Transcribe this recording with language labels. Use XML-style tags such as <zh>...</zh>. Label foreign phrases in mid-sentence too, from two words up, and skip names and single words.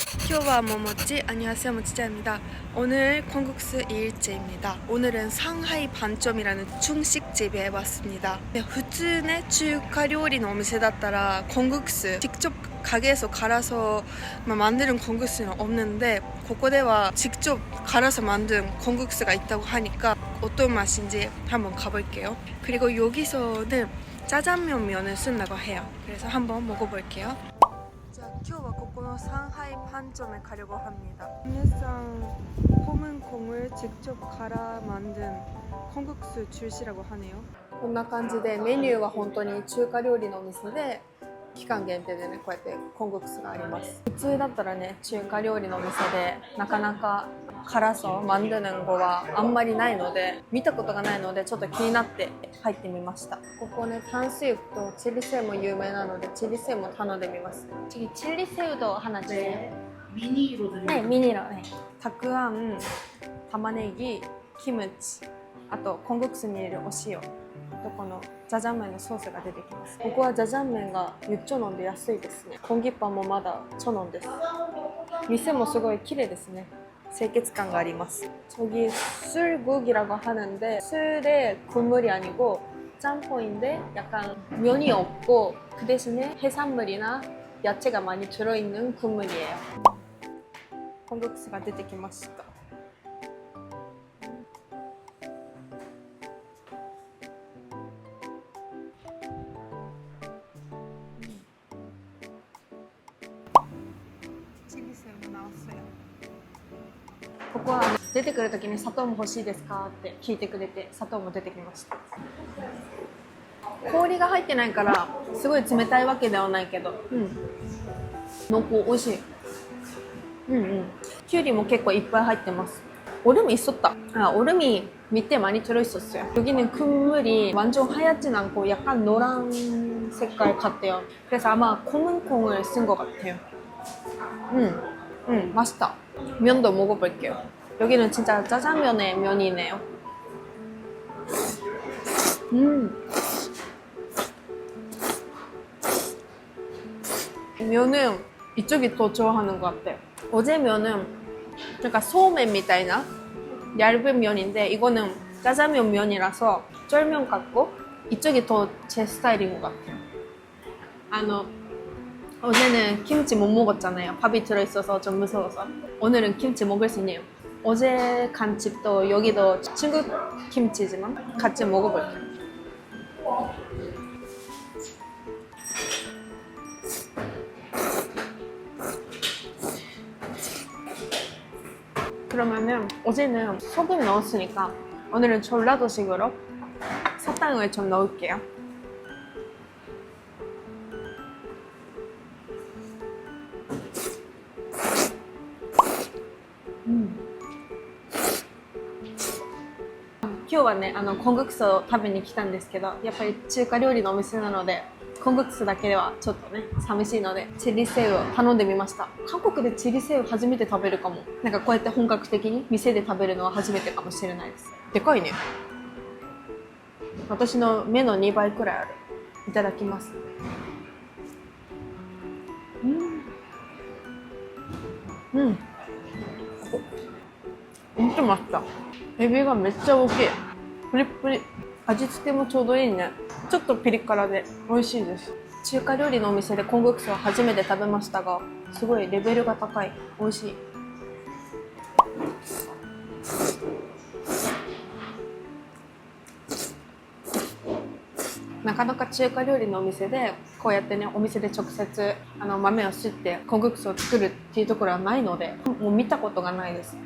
<ko>안녕하세요 모모찌, 안녕하세요 모찌자입니다. 오늘 콩국수 2일째입니다. 오늘은 상하이 반점이라는 중식집에 왔습니다.</ko> <ja>普通ね中華料理のお店だったら</ja> <ko>콩국수 직접 가게에서 갈아서 만드는 콩국수는 없는데</ko> <ja>ここでは</ja> <ko>직접 갈아서 만든 콩국수가 있다고 하니까 어떤 맛인지 한번 가볼게요. 그리고 여기서는 짜장면 면을 쓴다고 해요. 그래서 한번 먹어볼게요. 자,</ko> <ja>今日はここの</ja> <ko>上海 반점에 가려고 합니다. 국내산 홈은 콩을 직접 갈아 만든 콩국수 출시라고 하네요.</ko> <ja>こんな感じでメニューは本当に中華料理のお店で期間限定でねこうやってコングクスがあります。普通だったらね中華料理のお店でなかなか辛さを</ja> <ko>만드는 거</ko> <ja>はあんまりないので見たことがないのでちょっと気になって入ってみました。ここね炭水とチリ새우も有名なのでチリ새우も頼んでみます。</ja> <ko>次チリ 새우 도 하나 주세요. 미니로 드릴게요. 네, 미니로. 네.</ko> <ja>たくあん、玉ねぎ、キムチ、あとコングクスに入れるお塩とこのジャジャン麺のソースが出てきます。ここはジャジャン麺が6,000원で安いですね。コンギッパンもまだ1,000원です。店もすごい綺麗ですね。清潔感があります.</ja> <ko>저기 술국이라고 하는데 술에 국물이 아니고 짬뽕인데 약간 면이 없고 그 대신에 해산물이나 야채가 많이 들어있는 국물이에요.</ko> <ja>콩국수가 出てきました.</ja> <ko>칠리새우가 나왔어요.</ko> <ja>ここは出てくるときに砂糖も欲しいですかって聞いてくれて砂糖も出てきました。氷が入ってないからすごい冷たいわけではないけど、濃厚美味しい。きゅうりも結構いっぱい入ってます.</ja> <ko>얼음이 있었다. 얼음이 밑에 많이 들어있었어요. 여기는 국물이 완전 하얗진 않고 약간 노란 색깔 같대요. 그래서 아마 검은 콩을 쓴 것 같아요. 맛있다. 면도 먹어볼게요. 여기는 진짜 짜장면의 면이네요. 면은 이쪽이 더 좋아하는 것 같아요. 어제 면은 그러니까 소면 みたいな 얇은 면인데 이거는 짜장면 면이라서 쫄면 같고 이쪽이 더 제 스타일인 것 같아요. 어제는 김치 못 먹었잖아요. 밥이 들어있어서 좀 무서워서. 오늘은 김치 먹을 수 있네요. 어제 간 집도 여기도 중국 김치지만 같이 먹어볼게요. 그러면은 어제는 소금 넣었으니까 오늘은 전라도식으로 사탕을 좀 넣을게요.</ko> <ja>今日はねコングクスを食べに来たんですけどやっぱり中華料理のお店なのでコングクスだけではちょっとね寂しいのでチリ새우を頼んでみました。韓国でチリ새우初めて食べるかも。なんかこうやって本格的に店で食べるのは初めてかもしれないです。でかいね。私の目の2倍くらいある。</ja> <ko>いただきます。엄청 맛있다.</ko> <ja>에비가 めっちゃ大きい。プリップリ。味付けもちょうどいいね。ちょっとピリ辛で美味しいです。中華料理のお店でコングクスは初めて食べましたが、すごいレベルが高い。美味しい。なかなか中華料理のお店でこうやってねお店で直接豆をすってコングクスを作るっていうところはないのでもう見たことがないです。</ja>